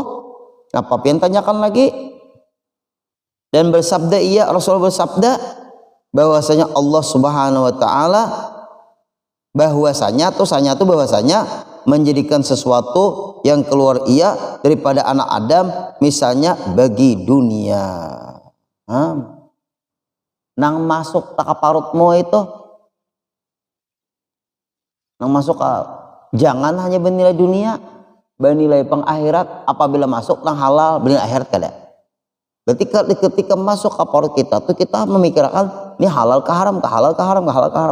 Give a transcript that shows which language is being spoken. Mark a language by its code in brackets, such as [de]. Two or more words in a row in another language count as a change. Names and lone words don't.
[bjn] Apa pian tanyakan lagi? [id] Dan bersabda ia, Rasulullah bersabda bahwasanya Allah [ar] سبحانه وتعالى [id] bahwasanya menjadikan sesuatu yang keluar ia daripada anak Adam misalnya bagi dunia. [bjn] Nang masuk tak parutmu itu, nang masuk jangan hanya bernilai dunia, bernilai pengakhirat. Apabila masuk nang halal bernilai akhirat kada. Berarti ketika masuk ke parut kita tuh kita memikirkan ini halal ke haram, ke halal ke haram, ke halal ke haram.